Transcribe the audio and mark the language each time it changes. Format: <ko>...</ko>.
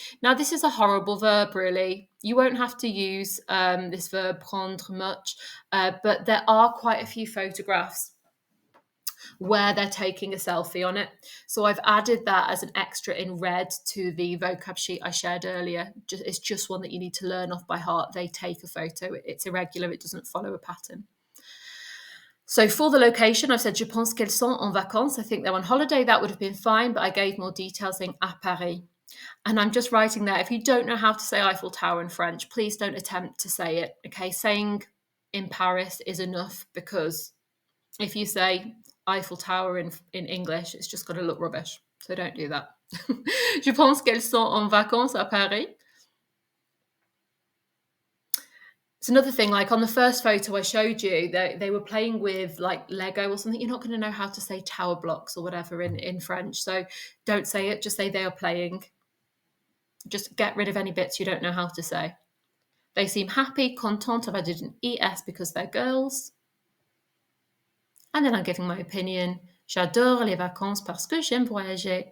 <en>Now this is a horrible verb really. You won't have to use this verb prendre much, but there are quite a few photographs where they're taking a selfie on it. So I've added that as an extra in red to the vocab sheet I shared earlier. It's just one that you need to learn off by heart. They take a photo. It's irregular. It doesn't follow a pattern. So for the location, I've said,</en> <fr>je pense qu'elles sont en vacances.</fr> <en>I think they're on holiday. That would have been fine, but I gave more details saying</en> <fr>à Paris.</fr> <en>And I'm just writing there, if you don't know how to say Eiffel Tower in French, please don't attempt to say it, okay? Saying in Paris is enough, because if you say Eiffel Tower in English, it's just going to look rubbish. So don't do that.</en> <fr>Je pense qu'elles sont en vacances à Paris.</fr> <en>It's another thing, like on the first photo I showed you, they were playing with like Lego or something. You're not going to know how to say tower blocks or whatever in French. So don't say it, just say they are playing. Just get rid of any bits you don't know how to say. They seem happy, content. I've added an ES because they're girls. And then I'm giving my opinion.</en> <fr>J'adore les vacances parce que j'aime voyager.</fr>